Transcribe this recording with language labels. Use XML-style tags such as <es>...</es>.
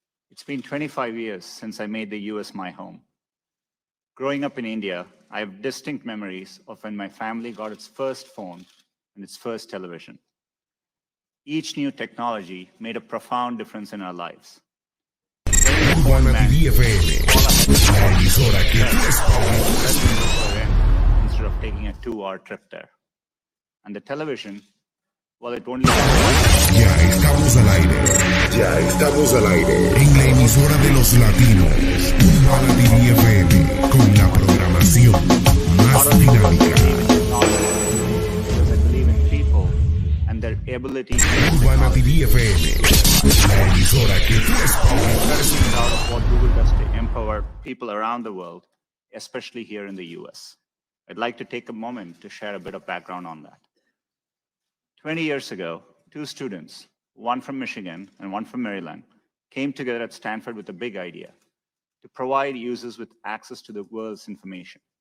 <en>It's been 25 years since I made the US my home. Growing up in India, I have distinct memories of when my family got its first phone and its first television. Each new technology made a profound difference in our lives. Instead of taking a 2-hour trip there. And the television, well, it only...</en> <es>Ya estamos al aire en la emisora de los latinos, Urbana TV FM, con la programación más dinámica.</es> <en>Because I believe in people and their ability to...</en> <es>Urbana TV FM, la emisora que tú escuchas.</es> <en>I'm proud of what Google does to empower people around the world, especially here in the US. I'd like to take a moment to share a bit of background on that. 20 years ago, 2 students, one from Michigan and one from Maryland, came together at Stanford with a big idea: to provide users with access to the world's information.</en>